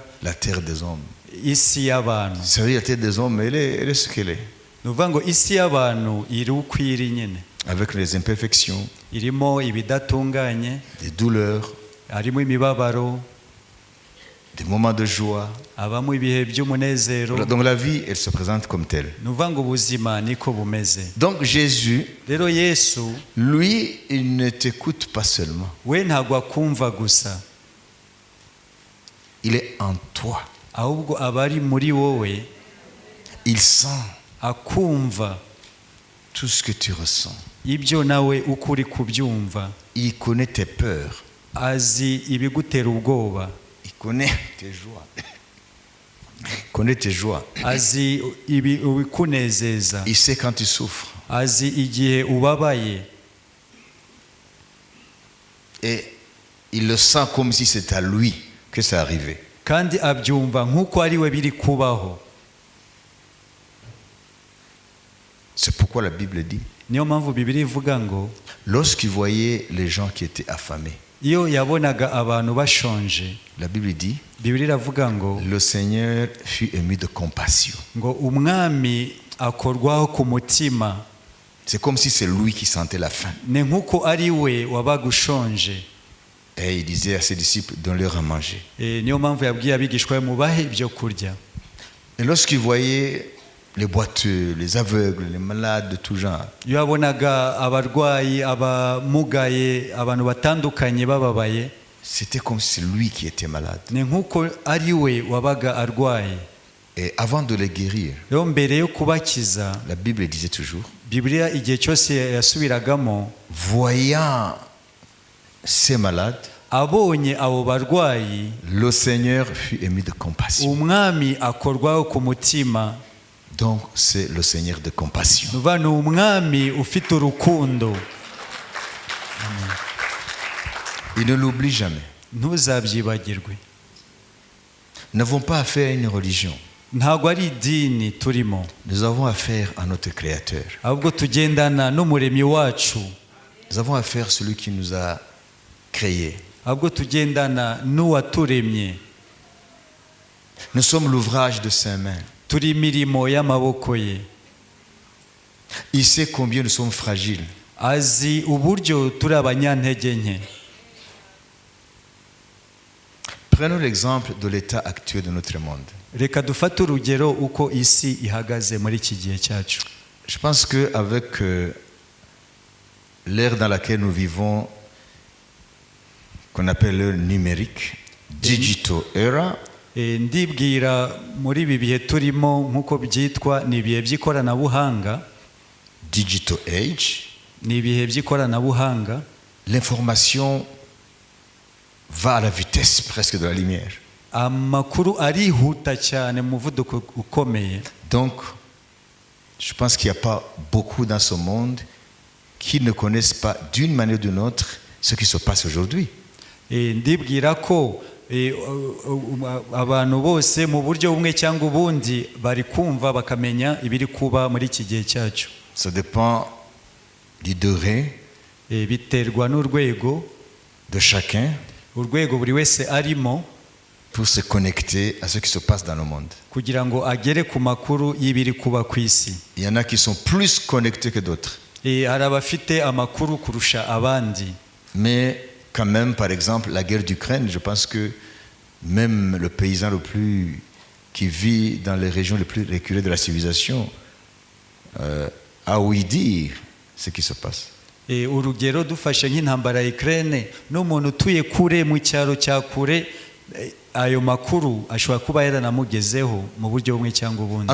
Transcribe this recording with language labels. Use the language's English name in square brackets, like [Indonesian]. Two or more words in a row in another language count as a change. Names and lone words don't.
[French] La terre des hommes. [Kinyarwanda] isi y'abantu. [French] C'est vrai, la terre des hommes, elle est ce qu'elle est. [Kinyarwanda] Nuvuga ngo isi y'abantu iri uko iri nyine, [French] Avec les imperfections, [Kinyarwanda] irimo ibidatunganye, [French] des douleurs, [Kinyarwanda] harimo imibabaro, [French] des moments de joie. [Kinyarwanda] habamo ibihe by'umunezero. [French] Donc la vie, elle se présente comme telle. [Kinyarwanda] Nuvuga ngo ubuzima niko bumeze. [French] Donc Jésus, [Kinyarwanda] Rero Yesu [French] lui, il ne t'écoute pas seulement. [Kinyarwanda] we ntabwo akumva gusa, [French] Il est en toi. [Kinyarwanda] ahubwo aba ari muri wowe, [French] Il sent [Kinyarwanda] akumva [French] tout ce que tu ressens. [Kinyarwanda] ibyo nawe uko uri kubyumva. [French] Il connaît tes peurs. [Kinyarwanda] Azi ibigutera ubwoba, [French] Il connaît tes joies. Il connaît tes joies. [Kinyarwanda] azi ibikunezeza, [French] Il sait quand tu souffres. [Kinyarwanda] azi igihe ubabaye. [French] Et il le sent comme si c'était à lui que ça arrivait. [Kinyarwanda] kandi abyumva nk'uko ari we biri kubaho. [French] C'est pourquoi la Bible dit, [Kinyarwanda] Niyo mpamvu Bibiliya ivuga ngo [French] lorsqu'il voyait les gens qui étaient affamés, [Kinyarwanda] iyo yabonaga abantu bashonje, [French] la Bible dit, [Kinyarwanda] Bibiliya iravuga ngo [French] le Seigneur fut ému de compassion. [Kinyarwanda] ngo umwami akorwaho ku mutima. [French] C'est comme si c'est lui qui sentait la faim. [Kinyarwanda] Ni nk'uko ari we wabaga ushonje. [French] Et il disait à ses disciples, donne-leur à manger. [Kinyarwanda] Niyo mpamvu yabwiye abigishwa be mubahe ibyo kurya. [French] Et lorsqu'il voyait les boiteux, les aveugles, les malades de tout genre, [Kinyarwanda] iyo yabonaga abarwayi, abamugaye, abantu batandukanye bababaye, [French] c'était comme si c'est lui qui était malade. [Kinyarwanda] ni nk'uko ari we wabaga arwaye. [French] Et avant de les guérir, [Kinyarwanda] rero mbere yo kubakiza, [French] la Bible disait toujours, [Kinyarwanda] Bibiliya igihe cyose yasubiragamo, [French] voyant ces malades, [Kinyarwanda] abonye abo barwayi, [French] le Seigneur fut ému de compassion. [Kinyarwanda] umwami akorwaho ku mutima. [French] Donc c'est le Seigneur de compassion. [Kinyarwanda] Nuva ni umwami ufite urukundo. [French] Il ne l'oublie jamais. [Kinyarwanda] Ntuzabyibagirwe. [French] Nous n'avons pas affaire à une religion. [Kinyarwanda] Ntabwo ari idini turimo, [French] Nous avons affaire à notre Créateur. [Kinyarwanda] ahubwo tugendana n'umuremyi wacu, [French] Nous avons affaire à celui qui nous a créés. [Kinyarwanda] ahubwo tugendana n'uwaturemye. [French] Nous sommes l'ouvrage de ses mains. [Kinyarwanda] Turi imirimo y'amaboko ye. [French] Il sait combien nous sommes fragiles. [Kinyarwanda] Azi uburyo turi abanyantege nke. [French] Prenons l'exemple de l'état actuel de notre monde. [Kinyarwanda] Reka dufate urugero uko isi ihagaze muri iki gihe cyacu. [French] Je pense qu'avec l'ère dans laquelle nous vivons, qu'on appelle l'ère numérique, [English] digital era, [Kinyarwanda] Ndibwira muri ibi bihe turimo nk'uko byitwa ni ibihe by'ikoranabuhanga, [English] digital age, [Kinyarwanda] ni ibihe by'ikoranabuhanga, [French] l'information va à la vitesse presque de la lumière. [Kinyarwanda] amakuru arihuta cyane mu muvuduko ukomeye. [French] Donc, je pense qu'il n'y a pas beaucoup dans ce monde qui ne connaissent pas d'une manière ou d'une autre ce qui se passe aujourd'hui. [Kinyarwanda] Ndibwira ko abantu bose mu buryo bumwe cyangwa ubundi bari kumva bakamenya ibiri kuba muri iki gihe cyacu. [French] Ça dépend du degré [Kinyarwanda] Biterwa n'urwego, [French] de chacun [Kinyarwanda] urwego buri wese arimo, [French] pour se connecter à ce qui se passe dans le monde. [Kinyarwanda] kugira ngo agere ku makuru y'ibiri kuba ku isi. [French] Il y en a qui sont plus connectés que d'autres. [Kinyarwanda] Hari abafite amakuru kurusha abandi. [French] Mais quand même, par exemple, la guerre d'Ukraine, je pense que même le paysan qui vit dans les régions les plus reculées de la civilisation a ouï dire ce qui se passe. [Kinyarwanda] Urugero dufashe nk'intambara ya Ukraine, n'umuntu utuye kure mu cyaro cya kure, ayo makuru ashobora kuba yaranamugezeho mu buryo bumwe cyangwa ubundi.